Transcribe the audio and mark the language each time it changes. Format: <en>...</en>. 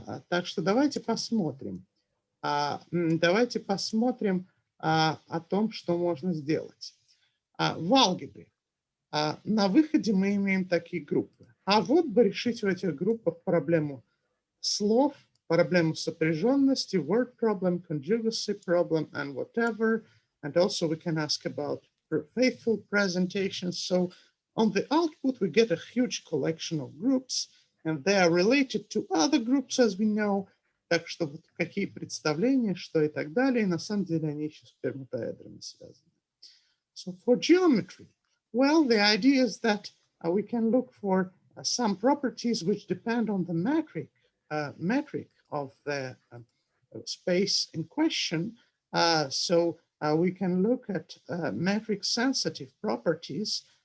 <ru>Так что давайте посмотрим. Давайте посмотрим о том, что можно сделать. В алгебре на выходе мы имеем такие группы. А вот бы решить в этих группах проблему слов, проблему сопряженности,</ru> <en>word problem, conjugacy problem, and whatever. And also we can ask about faithful presentations. So on the output, we get a huge collection of groups, and they are related to other groups, as we know.</en> <ru>Так что вот какие представления, что и так далее. И на самом деле они еще с пермутаэдрами связаны.</ru> <en>So for geometry, well, the idea is that we can look for some properties which depend on the metric of the space in question. So we can look at metric sensitive properties.</en>